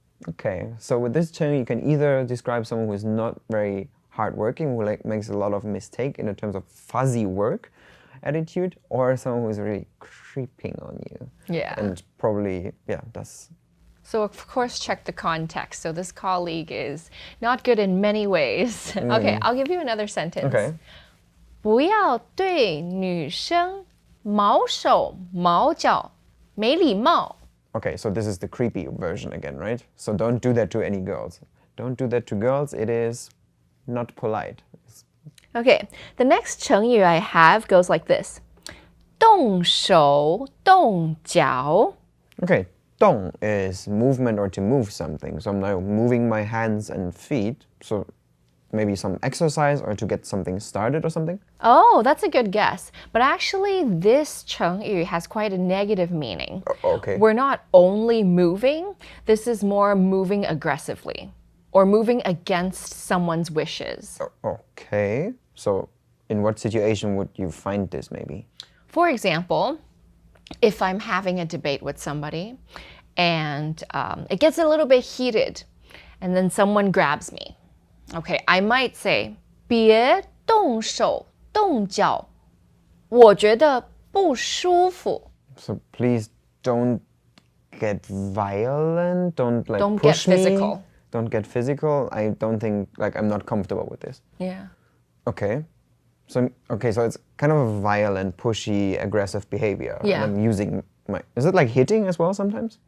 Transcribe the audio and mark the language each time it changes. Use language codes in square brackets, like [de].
[en] Okay, so with this Cheng, you can either describe someone who is not very hardworking, who like makes a lot of mistake in terms of fuzzy work attitude, or someone who is really creeping on you. Yeah. And probably, yeah, that's... So of course check the context. So this colleague is not good in many ways. Okay, I'll give you another sentence. Okay. [zh] 不要对女生毛手毛脚，没礼貌。 [en] Okay, so this is the creepy version again, right? So don't do that to any girls. Don't do that to girls. It is not polite. Okay, the next 成语 I have goes like this. [zh] 动手动脚。 [en] Okay, 动 is movement or to move something. So I'm now moving my hands and feet. So maybe some exercise or to get something started or something. Oh, that's a good guess. But actually, this 成语 has quite a negative meaning. Okay. We're not only moving, this is more moving aggressively or moving against someone's wishes. Okay, so in what situation would you find this maybe? For example, if I'm having a debate with somebody and it gets a little bit heated and then someone grabs me. Okay, I might say, [zh] 别动手动脚，我觉得不舒服。 [en] So please don't get violent. Don't like Don't get push me. physical. Don't get physical. I don't think like I'm not comfortable with this. Yeah. Okay. So it's kind of a violent, pushy, aggressive behavior. Yeah. And I'm using is it like hitting as well sometimes?